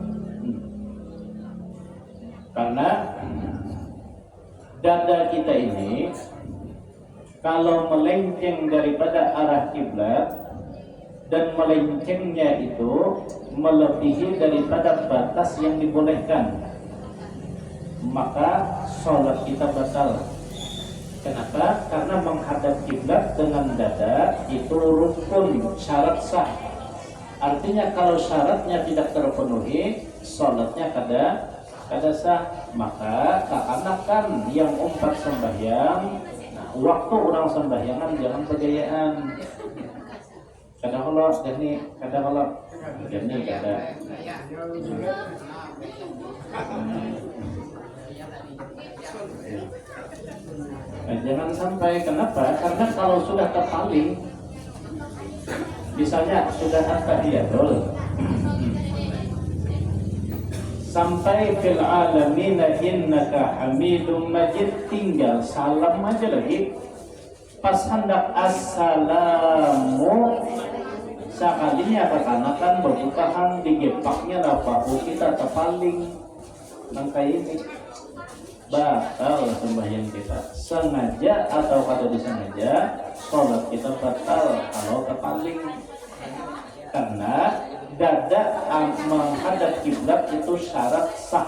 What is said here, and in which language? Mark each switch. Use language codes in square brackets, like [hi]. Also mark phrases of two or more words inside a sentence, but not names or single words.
[id] Karena dada kita ini kalau melenceng daripada arah kiblat dan melencengnya itu melebihi daripada batas yang dibolehkan, maka sholat kita batal. Kenapa? Karena menghadap kiblat dengan dada itu rukun, syarat sah. Artinya kalau syaratnya tidak terpenuhi, sholatnya kada sah. [bjn] Maka seakan-akan yang umpat sembahyang, waktu orang sembahyangan jangan kegayaan. Kadang kalau jadi kadang kalau jadi kada. [id] Jangan sampai. Kenapa? Karena kalau sudah terpaling, misalnya sudah at-tahiyatul, sampai [ar] في العالمين إنك حميد مجيد, [id] tinggal salam aja lagi. [bjn] Pas hendak assalamu sakalinya kekanakan berbukahan digepaknya lapahu kita terpaling nangka ini batal sembahyang kita, sengaja atau kada disengaja sholat kita batal kalau terpaling, karena dada menghadap kiblat itu syarat sah.